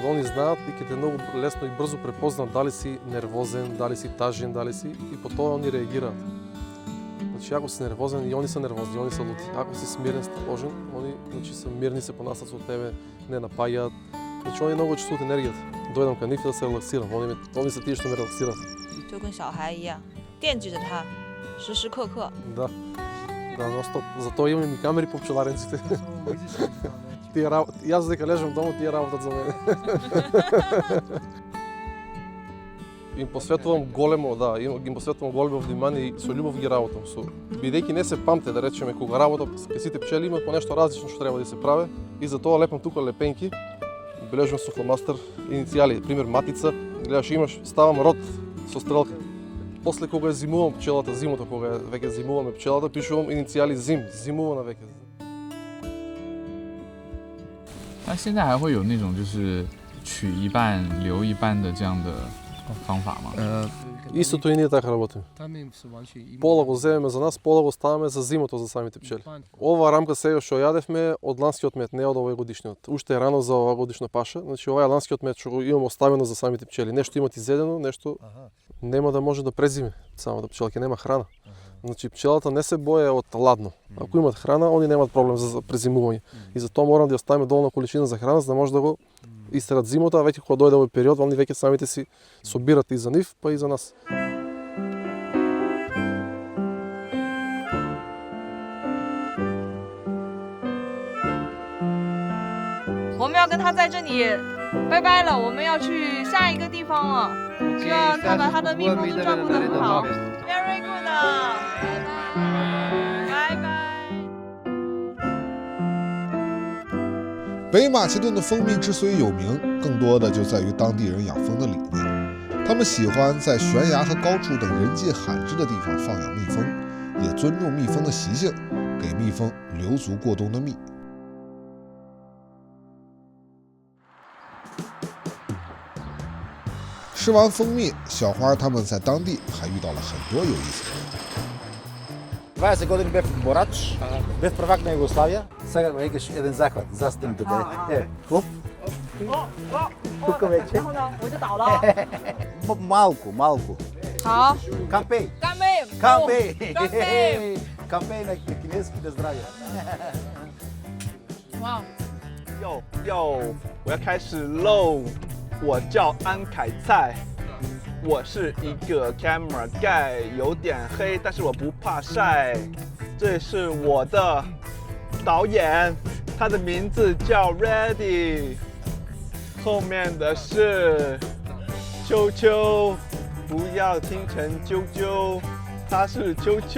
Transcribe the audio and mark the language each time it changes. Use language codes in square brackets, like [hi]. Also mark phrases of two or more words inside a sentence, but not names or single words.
[mk] Они знаат и ќе те многу лесно и брзо препознаат дали си нервозен, дали си тажен, дали си и по тоа они реагираат. Значи, ако си нервозен, и они се нервозни, и они се лути. Ако си смирен, стражен, они значи, се мирни, се понасат со тебе, не напаѓаат. Значи, они многу чувствуваат енергијата. Дојдам кај нив да се релаксирам. Они се тие што ме релаксираат. [zh] 就跟小孩一样，惦记着他，时时刻刻。 [mk] Да, non-stop. Затоа имам и камери по пчеларниците. Јас дека лежам дома, тие работат за мене. Им посветувам големо, им посветувам големо внимание и со љубов ги работам. Бидејќи не се памте, да речеме, кога работам, кај сите пчели имаат по нешто различно што треба да се прави и затоа лепам тука лепенки, бележам со фломастер иницијали, пример матица, гледаш имаш, ставам род со стрелка. После кога зимувам пчелата, зимото кога веќе зимуваме пчелата, пишувам иницијали зим, зимувана веќе. [zh] 那现在还会有那种就是取一半留一半的这样的方法吗？ [mk] Истото и ние така работиме. Пола го земеме за нас, пола го ставаме за зимото за самите пчели. Ова рамка сега што јадевме од ланскиот мед, не од овој годишниот. Уште е рано за ова годишна паша, значи ова е ланскиот мед што го имаме оставено за самите пчели. Нешто имат изедено, нешто нема да може да презиме самата пчелка, нема храна. Значи пчелата не се боја од ладно. Ако имат храна, они немаат проблем за презимување. И затоа морам да ја оставиме доволна количина за храна за да може да го истерат зимото, а веќе кога дојде овој период, они веќе самите си собират и за нив, па и за нас. [zh] 我们要跟他在这里拜拜了，我们要去下一个地方了。希望他把他的蜜蜂都照顾得很好。 [en] Very good， [zh] 拜拜。北马其顿的蜂蜜之所以有名，更多的就在于当地人养蜂的理念。他们喜欢在悬崖和高处等人迹罕至的地方放养蜜蜂，也尊重蜜蜂的习性，给蜜蜂留足过冬的蜜。吃完蜂蜜，小花他们在当地还遇到了很多有意思的人。 [mk] 20 години бев борач, бев првак на Југославија. Сега ме викаш еден захват, застани тука. Хоп. Тука вече. [zh] 然后呢，我就倒了。 [mk] Малку, малку. [zh] 好。 [mk] Кампей. Кампей. Кампей. Кампей. Кампей на кинески да здравия. [zh] 哇。 yo，我要开始喽！我叫安凯菜。 我是一个 [en] camera guy， [zh] 有点黑，但是我不怕晒。这是我的导演，他的名字叫 Ready， 后面的是秋秋，不要听成啾啾，他是秋秋。